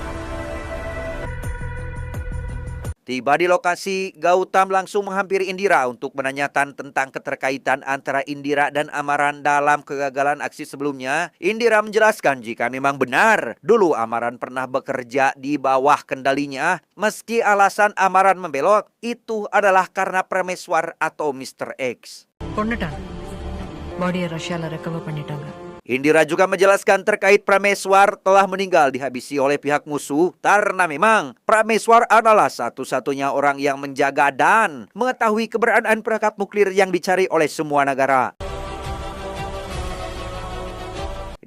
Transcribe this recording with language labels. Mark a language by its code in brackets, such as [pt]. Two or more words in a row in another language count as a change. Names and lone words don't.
[id] Tiba di lokasi, Gautam langsung menghampiri Indira untuk menanyakan tentang keterkaitan antara Indira dan Amran dalam kegagalan aksi sebelumnya. Indira menjelaskan jika memang benar, dulu Amran pernah bekerja di bawah kendalinya. Meski alasan Amran membelot, itu adalah karena Prameswar atau Mr. X. [ta] கொண்டுட்டாங்க. பாடியை ரஷ்யாவில் ரெக்கவர் பண்ணிட்டாங்க. [id] Indira juga menjelaskan terkait Prameswar telah meninggal dihabisi oleh pihak musuh karena memang Prameswar adalah satu-satunya orang yang menjaga dan mengetahui keberadaan perangkat nuklir yang dicari oleh semua negara.